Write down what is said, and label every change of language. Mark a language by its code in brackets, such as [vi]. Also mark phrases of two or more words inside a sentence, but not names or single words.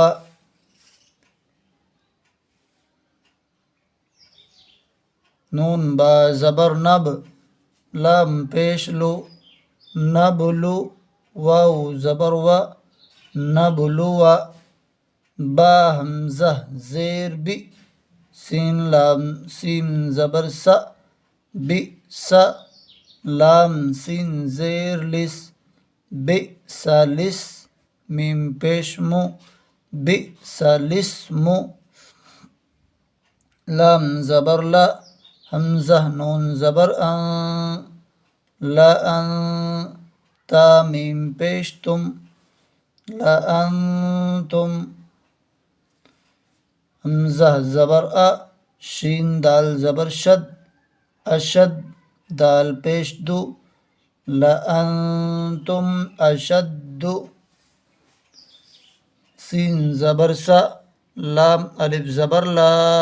[ur] نون با زبر نب، لام پیش لو، نبلو واو زبر و، نبلو، با حمزہ زیر بی، سین لام سین زبر سا، بی سا، لام سین زیر لس، بی سالس، میم پیش مو، بی سالسمو، لام زبر لا، حمزہ نون زبر ان، لا ان، تا میم پیش تم، لا انتم، حمزہ زبر ا، شین دال زبر شد، اشد، دال پیش دو، لا انتم اشد، سین زبر سا، لام الف زبر لا،